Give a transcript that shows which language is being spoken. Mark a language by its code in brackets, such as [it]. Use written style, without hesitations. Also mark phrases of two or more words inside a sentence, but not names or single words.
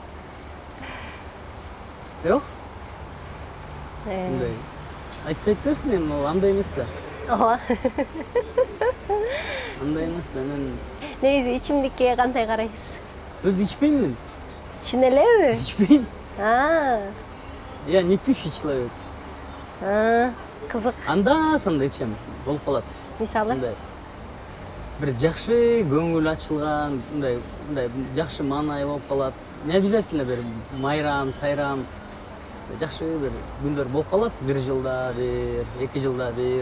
[ky] Жок. Мындай айтса айта берсин, эми ал андай эмес да. Ооба. Андай эмес да, мен Негизи ичимдикке кандай карайсыз? өзү ичпеймин. Чын элеби? Ичпейм. [ru] Я не пьющий человек. [ky] Кызык. Анда-санда ичем, болуп калат. Мисалы? Мындай бир жакшы көңүл ачылган, мындай жакшы маанай болуп калат. [ru] Не обязательно [ky] бир майрам, сайрам. Жакшы бир күндөр болуп калат, 1 жылда бир, 2 жылда бир.